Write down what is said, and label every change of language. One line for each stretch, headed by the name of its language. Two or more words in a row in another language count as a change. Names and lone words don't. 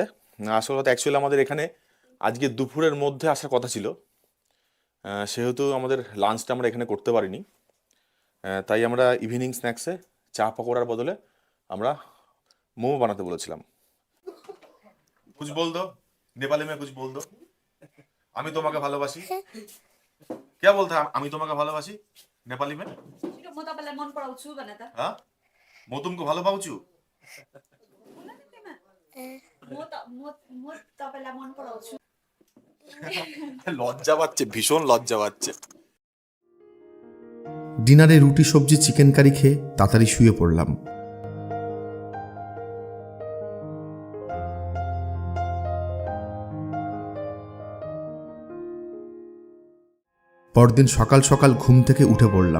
Bangla: আসল কথা অ্যাকচুয়ালি আমাদের এখানে আজকে দুপুরের মধ্যে আসার কথা ছিল, সেহেতু আমাদের লাঞ্চটা আমরা এখানে করতে পারিনি। তাই আমরা
English: evening snacks
Bangla: চা পকোড়ার বদলে আমরা মোমো বানাতে বলেছিলাম।
Hindi: कुछ बोल दो, नेपाली में कुछ बोल दो।
Bangla: আমি তোমাকে ভালোবাসি।
Hindi: क्या बोलता है
Bangla: আমি তোমাকে ভালোবাসি
Hindi: नेपाली में?
Nepali: छिटो म तपाईँलाई मन पराउँछु भने त হ্যাঁ, মো তুমকো ভালো পাউছু। बोल्न नि त्यसमा। म तपाईँलाई मन पराउँछु।
Bangla: লজ্জা পাচ্ছে, ভীষণ লজ্জা পাচ্ছে। ডিনারে রুটি সবজি চিকেন কারি খেয়ে তাড়াতাড়ি শুয়ে পড়লাম। পরদিন সকাল সকাল ঘুম থেকে উঠে পড়লাম।